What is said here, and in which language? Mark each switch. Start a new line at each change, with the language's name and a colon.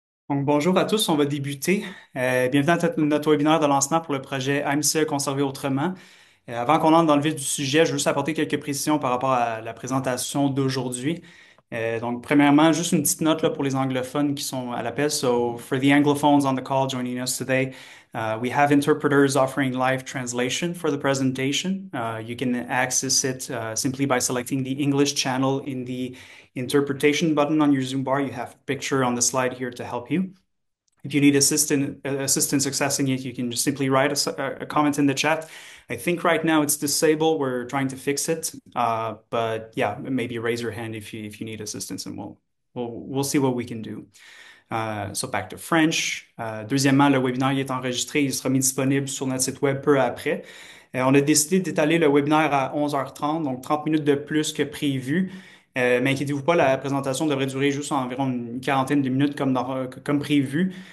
French: Donc, bonjour à tous, on va débuter. Bienvenue à notre webinaire de lancement pour le projet AMCE Conserver autrement. Avant qu'on entre dans le vif du sujet, je veux juste apporter quelques précisions par rapport à la présentation d'aujourd'hui. Donc, premièrement, juste une petite note là, pour les anglophones qui sont à l'appel.
English: So, for the anglophones on the call joining us today, we have interpreters offering live translation for the presentation. You can access it simply by selecting the English channel in the interpretation button on your Zoom bar. You have a picture on the slide here to help you. If you need assistance accessing it, you can just simply write a comment in the chat. I think right now it's disabled. We're trying to fix it, but yeah, maybe raise your hand if you need assistance, and we'll see what we can do. So back to French.
French: Deuxièmement, le webinaire il est enregistré, il sera mis disponible sur notre site web peu après. On a décidé d'étaler le webinaire à 11h30, donc 30 minutes de plus que prévu. Mais inquiétez-vous pas, la présentation devrait durer juste environ une quarantaine de minutes comme prévu.